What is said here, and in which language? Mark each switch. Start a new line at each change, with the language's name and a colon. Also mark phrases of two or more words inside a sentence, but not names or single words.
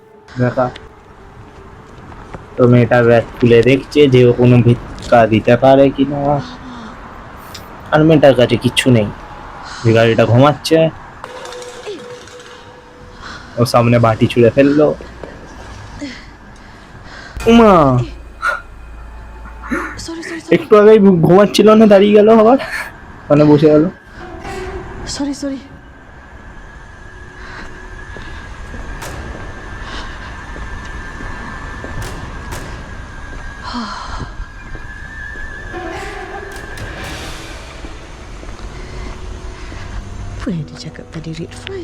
Bangla: তো মেয়েটা ব্যাগ খুলে দেখছে যে ও কোনো ভিক্ষা দিতে পারে কিনা, আর মেয়েটার কাছে কিচ্ছু নেই। ভিখারিটা ঘুমাচ্ছে, ও সামনে বাটি ছুঁড়ে ফেললো। উমা, Sorry. একটু আগেই ঘুমাচ্ছিল না, দাঁড়িয়ে গেল আবার, মানে বসে গেল। Sorry.
Malay: Apa yang dia cakap tadi,
English: red file?